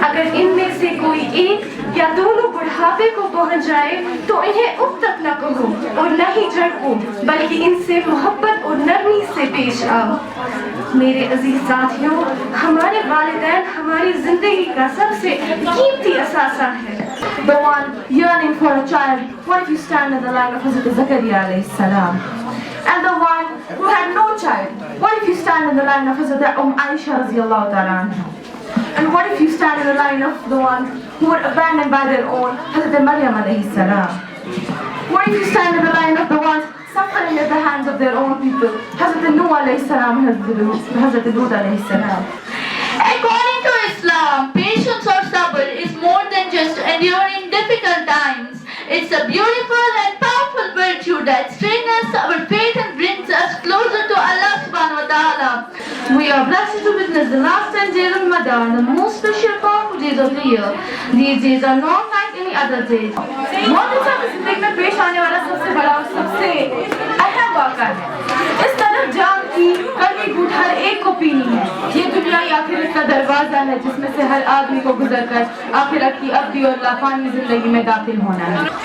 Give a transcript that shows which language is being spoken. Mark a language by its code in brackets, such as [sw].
[hi] अगर इनमें से कोई एक या दोनों बुढ़ापे को पहुंच जाए तो इन्हें उफ तक न कहो और न ही झड़को, बल्कि इनसे मोहब्बत और नरमी से पेश आओ। मेरे अजीज साथियों, हमारे वालिदैन हमारी जिंदगी का सबसे कीमती असासा है। [en] The one yearning for a child, what if you stand in the line of Hazrat Zakaria alayhi salam? And the one who had no child, what if you stand in the line of Hazrat Aisha radiyallahu ta'ala anha? And what if you stand in the line of the one who were abandoned by their own, Hazrat Maryam alayhi salam? What if you stand in the line of the ones suffering at the hands of their own people, Hazrat Nuh alayhi salam, Hazrat Lut alayhi salam? According to Islam, patience or sabr is more than just enduring difficult times. It's a beautiful and powerful virtue that strengthens our faith and brings us closer to Allah subhanahu wa ta'ala. We are blessed to witness the last 10 days of Ramadan, the most special powerful days of the year. These days are not like any other days. [hi] मौत की जिंदगी में पेश आने वाला सबसे बड़ा और सबसे अहम वाक़ा है। इस तरफ जाम की कड़वी घूंट हर एक को पीनी है। ये दुनियाई आखिरत का दरवाजा है जिसमें से हर आदमी को गुजरकर आखिरत की अब्दी और लाफानी जिंदगी में दाखिल होना है।